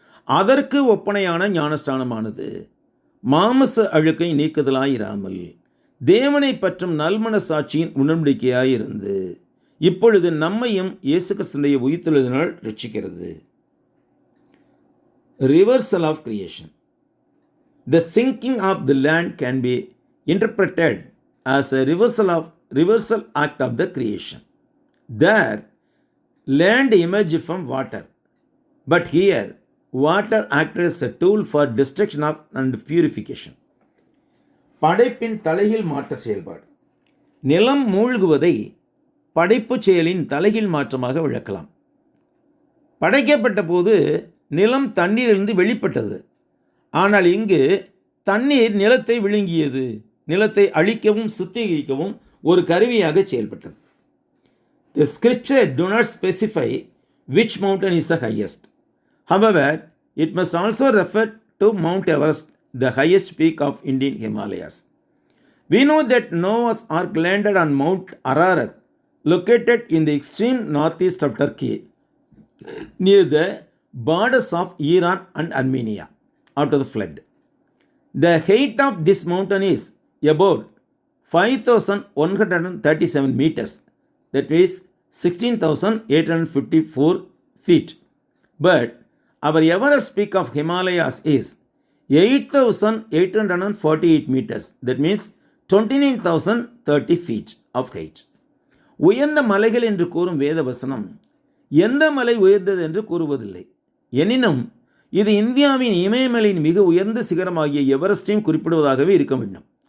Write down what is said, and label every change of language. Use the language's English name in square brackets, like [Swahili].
[Tamil] அதற்கு ஒப்பனையான ஞானஸ்தானமானது மாமச அழுக்கை நீக்குதலாயிராமல் தேவனை பற்றும் நல்மன சாட்சியின் உடன்படிக்கையாயிருந்து இப்பொழுது நம்மையும் இயேசு கிறிஸ்துவின் உயிர்த்தெழுதலினால் ரட்சிக்கிறது. [English] reversal of creation. The sinking of the land can be interpreted as a reversal act of the creation. There, land emerged from water, but here, water acted as a tool for destruction of and purification. [Tamil] படைப்பின் தலைகீழ் மாற்ற செயல்பாடு. நிலம் மூழ்குவதை படைப்பு செயலின் தலைகீழ் மாற்றமாக விளக்கலாம். படைக்கப்பட்ட போது நிலம் தண்ணீரிலிருந்து வெளிப்பட்டது. ஆனால் இங்கு தண்ணீர் நிலத்தை விழுங்கியது. நிலத்தை அழிக்கவும் சுத்திகரிக்கவும் ஒரு கருவியாக செயல்பட்டது. [English] The scripture do not specify which mountain is the highest. However, it must also refer to Mount Everest, the highest peak of Indian Himalayas. We know that Noah's Ark landed on Mount Ararat, located in the extreme northeast of Turkey, near the borders of Iran and Armenia, after the flood. The height of this mountain is about 5,137 meters, that is 16,854 feet. But our Everest peak of Himalayas is 8,848 meters, that means 29,030 feet of height. [Tamil] உயர்ந்த மலைகள் என்று கூறும் வேத வசனம் எந்த மலை உயர்ந்தது என்று கூறுவதில்லை. எனினும் இது இந்தியாவின் இமயமலையின் மிக உயர்ந்த சிகரமாகிய எவரெஸ்டையும் குறிப்பிடுவதாகவே இருக்க வேண்டும்.